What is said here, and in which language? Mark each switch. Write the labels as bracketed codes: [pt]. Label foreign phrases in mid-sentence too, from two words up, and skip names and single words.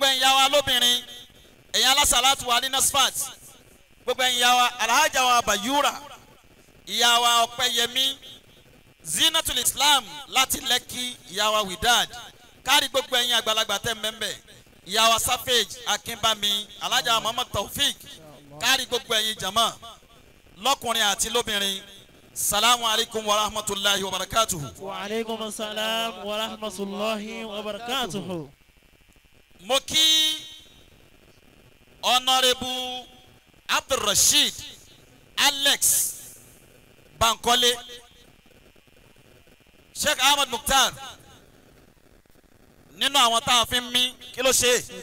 [yo] ẹ̀yin yá wa lóbìnrin ẹ̀yin alásàlátù wa ní nasfat gbogbo ẹ̀yin yá wa alhaja wa bayura ìyá wa ọpẹ́yẹmí zinatul islam láti lẹ́kì ìyá wa widad kárí gbogbo ẹ̀yin àgbàlagbà tẹ́ mẹ́mbẹ́ ìyá wa safej akínbámi alhaja wa muhammad taofik kárí gbogbo ẹ̀yin jama lọ́kùnrin àti lóbìnrin. [ar] السلام عليكم ورحمة الله وبركاته. وعليكم السلام ورحمة الله وبركاته. [yo] Mo kí Honorable Abdulrasheed Alex Bankole, Sheikh Ahmad Mukhtar nínú àwọn tá a fi ń mí kí ló ṣe.